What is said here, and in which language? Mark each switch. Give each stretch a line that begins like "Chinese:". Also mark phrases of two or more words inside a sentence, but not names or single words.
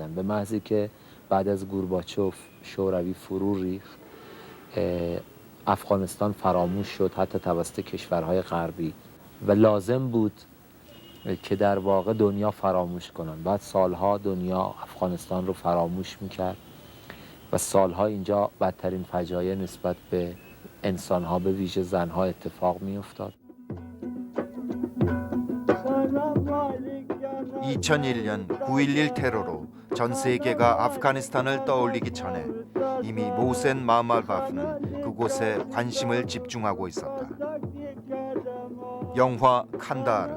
Persian: به محضی که بعد از گورباچوف شوروی فرو ریخت افغانستان فراموش شد حتی توسط کشورهای غربی و لازم بود که در واقع دنیا فراموش کنن. بعد سالها دنیا افغانستان رو فراموش میکرد و سالها اینجا بدترین فجایع نسبت به انسانها به ویژه زنها اتفاق میافتاد.
Korean: 2001년 9.11 테러로 전 세계가 아프가니스탄을 떠올리기 전에 이미 모센 마흐말바프는 그곳에 관심을 집중하고 있었다. 영화 칸다하르.